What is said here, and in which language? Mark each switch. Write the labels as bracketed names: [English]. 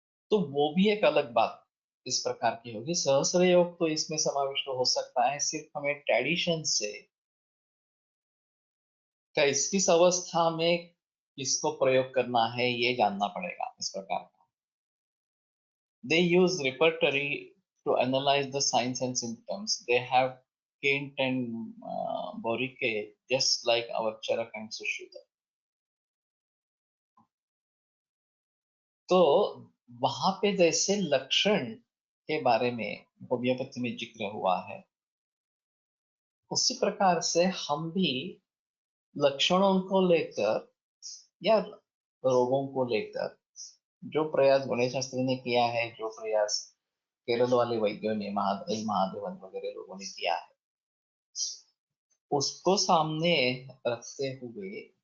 [Hindi] तो वो भी एक अलग बात इस प्रकार की होगी। सहस्रयोग तो इसमें समाविष्ट हो सकता है, सिर्फ हमें ट्रेडिशन से किस अवस्था में इसको प्रयोग करना है ये जानना पड़ेगा इस प्रकार का। [English] They use repertory to analyze the signs and symptoms. They have Kent and Borike, just like our Charak and Sushruta. [Hindi] तो वहां पे जैसे लक्षण के बारे में होम्योपैथी में जिक्र हुआ है, उसी प्रकार से हम भी लक्षणों को लेकर या रोगों को लेकर जो प्रयास गणेश शास्त्री ने किया है, जो प्रयास केरल वाले वैद्यों ने महादेवन वगैरह लोगों ने किया है, उसको सामने रखते हुए